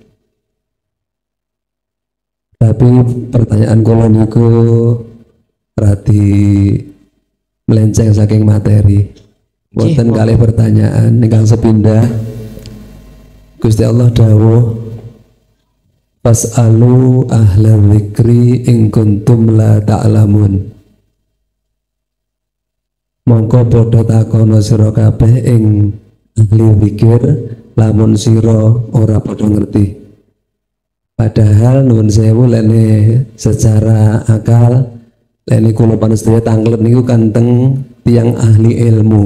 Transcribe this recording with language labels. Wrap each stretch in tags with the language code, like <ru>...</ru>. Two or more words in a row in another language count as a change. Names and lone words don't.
<jv>Tapi pertanyaan kula niku radi melenceng saking materi. Wonten kalih pertanyaan ingkang sepindah. Gusti Allah dawuh</jv> <ar>فاسألوا أهل الذكر إن كنتم لا تعلمون.</ar> <jv>Mongko padha takono sira kabeh ing ahli zikir lamun sira ora padha ngerti. Padahal nuwun sewu lene secara akal lene kula panjenengan tanglet niku kanteng tiyang ahli ilmu.</jv>